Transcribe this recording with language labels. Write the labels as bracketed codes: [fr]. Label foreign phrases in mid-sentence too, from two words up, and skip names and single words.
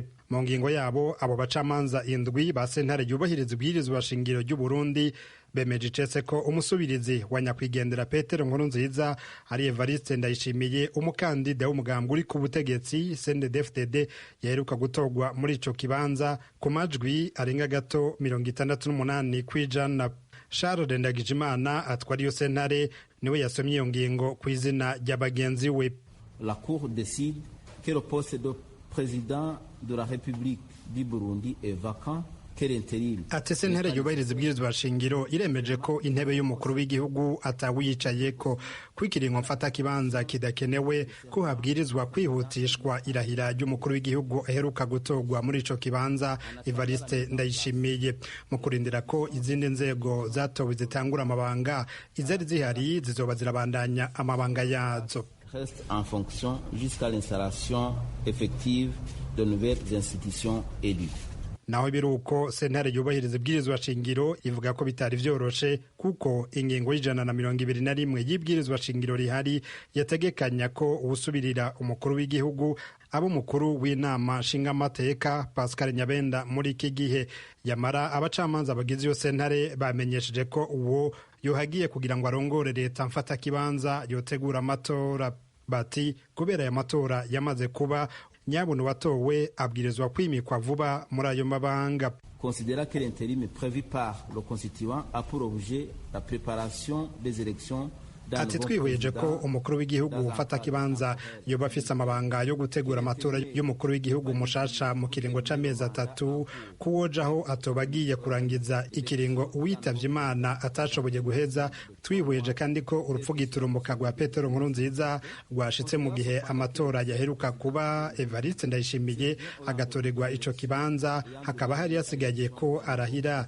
[rn] Mu ngingo yabo abo bacamanza indwi ba sentare yubahiriza ibwirizwa shingiro ry'u Burundi bemeje icese ko umusubirizi wa nyakwigendera Petero Nkurunziza ari Evariste Ndayishimiye, umukandida w'umugambwe uri ku butegetsi CNDD-FDD yaheruka gutorwa muri ico kibanza ku majwi arenga gato 68 kw'ijana. Charles Ndagijimana atwara iyo sentare niwe yasomye iyo ngingo ku izina rya bagenzi we. [fr] La Cour décide que le poste de président de la République du Burundi est vacant. [rn] Ati sentare yubahiriza ibwirizwa shingiro iremeje ko intebe y'umukuru w'igihugu atawiyicayeko, kwikiringo mfata kibanza kidakenewe, ko habwirizwa kwihutishwa irahira ry'umukuru w'igihugu aheruka gutorwa muri ico kibanza Evariste Ndayishimiye. Mu kurindira ko izindi nzego zatowe zitangura amabanga, izari zihari zizoba zirabandanya amabanga yazo. [fr] Reste en fonction jusqu'à l'installation effective de nouvelles institutions élues. [rn] Naho biruko sentare yubahiriza ibwirizwa shingiro ivuga ko bitari vyoroshe kuko ingingo y'121 y'ibwirizwa shingiro rihari yategekanya ko ubusubirira umukuru w'igihugu abo mukuru w'inama nshingamateka Pascal Nyabenda muri iki gihe. Yamara abacamanza bagize iyo sentare bamenyesheje ko uwo yohagiye kugira ngo arongore leta mfata kibanza yotegura amatora. Bati kubera aya matora yamaze kuba, nyabuntu watowe abwirizwa kwimikwa vuba muri ayo mabanga. [fr] Considéra que l'intérim prévu par le constituant a pour objet la préparation des élections. [rn] Ati twihweje ko umukuru w'igihugu ufata kibanza yoba afise amabanga yo gutegura amatora y'umukuru w'igihugu mushasha mu kiringo c'amezi 3, kuwojaho atobagiye kurangiza ikiringo uwitavye Imana atashoboye guheza. Twihweje kandi ko urupfu giturumbuka rwa Petero Nkurunziza rwashitse mu gihe amatora yaheruka kuba, Evariste Ndayishimiye agatorerwa ico kibanza, hakaba hari yasigaye ko arahira.